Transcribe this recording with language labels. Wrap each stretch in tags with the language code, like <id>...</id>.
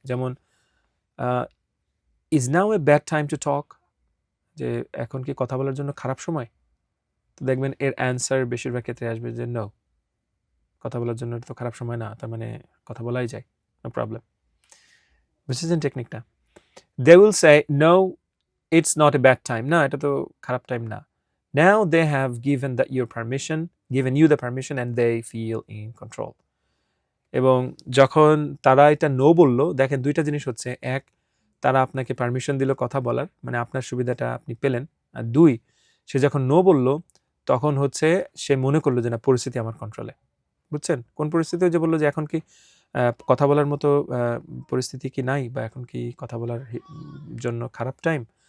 <bn>যেমন</bn> <en>is now a bad time to talk,</en> <bn>যে এখন কি কথা বলার জন্য খারাপ সময়? তো দেখবেন এর অ্যান্সার বেশিরভাগ ক্ষেত্রে আসবে যে নো, কথা বলার জন্য তো খারাপ সময় না, তার মানে কথা বলাই যায়, নো প্রবলেম। বুঝেছেন টেকনিকটা?</bn> <en>they will say no it's not a bad time,</en> <bn>না এটা তো খারাপ টাইম না।</bn> <en>Now they have given you the permission and they feel in control.</en> <bn>এবং যখন তারা এটা নো বলল, দেখেন দুইটা জিনিস হচ্ছে, এক, তারা আপনাকে পারমিশন দিল কথা বলার, মানে আপনার সুবিধাটা আপনি পেলেন, আর দুই, সে যখন নো বলল তখন হচ্ছে সে মনে করলো যে না পরিস্থিতি আমার কন্ট্রোলে। বুঝছেন কোন পরিস্থিতি? যে বললো যে এখন কি কথা বলার মতো পরিস্থিতি কি নাই, বা এখন কি কথা বলার জন্য খারাপ টাইম?</bn>